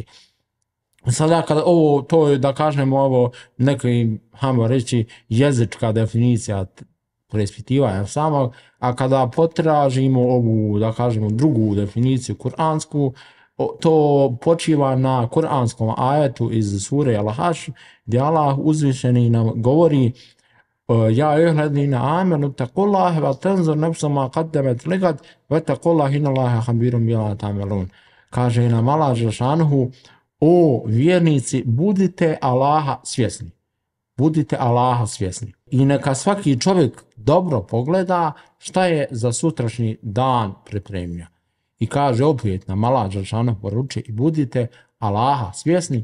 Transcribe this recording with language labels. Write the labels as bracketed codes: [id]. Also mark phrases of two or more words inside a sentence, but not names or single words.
[bs] Sada kada to je, da kažemo, ovo neki, hajmo reći, jezička definicija preispitivanja samog, a kada potražimo ovu, da kažemo, drugu definiciju kuransku, to počiva na kuranskom ajetu iz sure Al-Haš, gdje Allah uzvišeni nam govori: [ar] يا أيها الذين آمنوا اتقوا الله ولتنظر نفس ما قدمت لغد واتقوا الله إن الله خبير بما تعملون. [bs] Kaže nam Allah dželešanohu: O vjernici, budite Allaha svjesni. Budite Allaha svjesni. I neka svaki čovjek dobro pogleda šta je za sutrašnji dan pripremio. I kaže opet nam Allah dželešanohu poručuje: i budite Allaha svjesni.